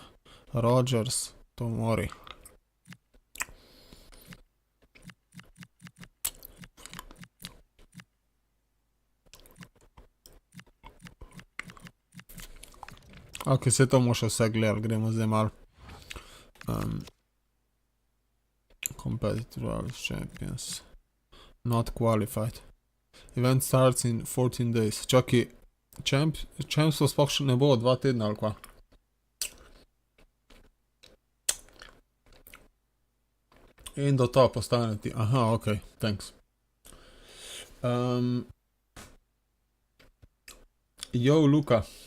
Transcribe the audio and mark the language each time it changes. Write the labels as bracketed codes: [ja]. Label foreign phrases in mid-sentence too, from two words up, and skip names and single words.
[sl] Rodgers, to mori. Ok, se to bomo še vse gledali, gremo zdaj malo. [en] Competitive Rally Champions. Not qualified. Event starts in 14 days. [sl] Čaki, Champsov sploh še ne bo 2 tedna ali kva? In do to postane ti. [en] Aha, ok, thanks. Yo, Luka.